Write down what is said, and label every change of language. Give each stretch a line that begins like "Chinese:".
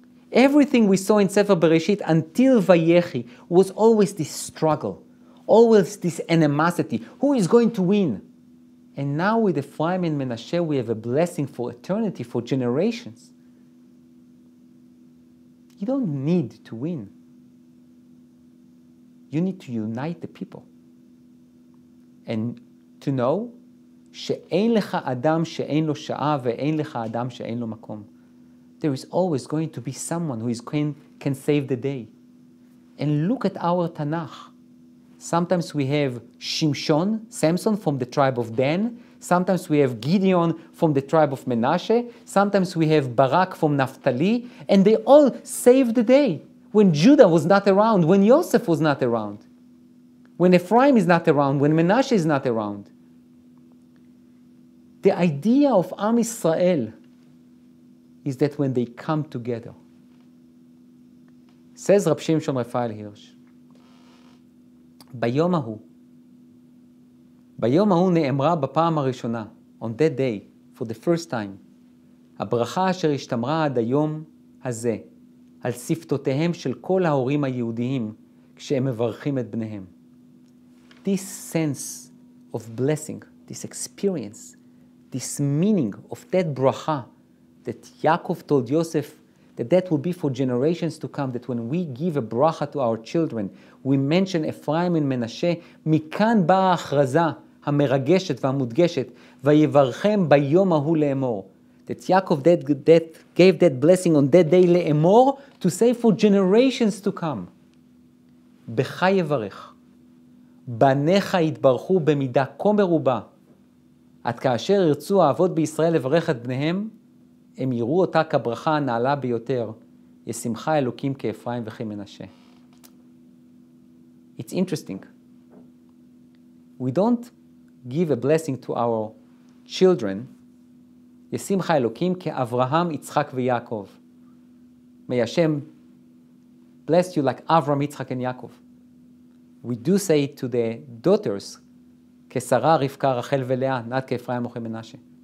English: Everything we saw in Sefer Bereshit until Vayechi was always this struggle, always this animosity. Who is going to win? And now with Ephraim and Menashe, we have a blessing for eternity, for generations. You don't need to win. You need to unite the people. And to know,
Hebrew: שאין לך אדם שאין לו שעה ואין לך אדם שאין לו מקום.
English: There is always going to be someone who can save the day. And look at our Tanakh. Sometimes we have Samson from the tribe of Dan. Sometimes we have Gideon from the tribe of Menashe. Sometimes we have Barak from Naphtali. And they all saved the day. When Judah was not around, when Yosef was not around, when Ephraim is not around, when Menashe is not around. The idea of Am Yisrael is that when they come together. Says Rab Shimshon Raphael Hirsch,
Hebrew: ביום ההוא נאמרה בפעם הראשונה,
English: on that day, for the first time,
Hebrew: הברכה אשר השתמרה עד היום הזה, על שפתותיהם של כל ההורים היהודיים, כשהם מברכים את בניהם.
English: This sense of blessing, this experience, this meaning of that bracha that Yaakov told Yosef, that will be for generations to come, that when we give a bracha to our children, we mention Ephraim and Menashe,
Hebrew: מכאן באה ההכרזה המרגשת והמודגשת, ויברכם ביום ההוא לאמור.
English: That Yaakov that gave that blessing on that day לאמור, to say for generations to come.
Hebrew: בך יברך. בניך יתברכו במידה כה מרובה, עד כאשר ירצו האבות בישראל לברך את בניהם, הם יראו אותה כברכה הנעלה ביותר, ישמחה אלוקים כאפרים וכמנשה.
English: It's interesting. We don't give a blessing to our children,
Hebrew: ישמחה אלוקים כאברהם, יצחק ויעקב.
English: May Hashem bless you like Avram, Yitzchak, and Yaakov. We do say it to the daughters,
Hebrew: כשרה, רבקה, רחל ולאה,
English: not
Hebrew: כאפרים וכמנשה.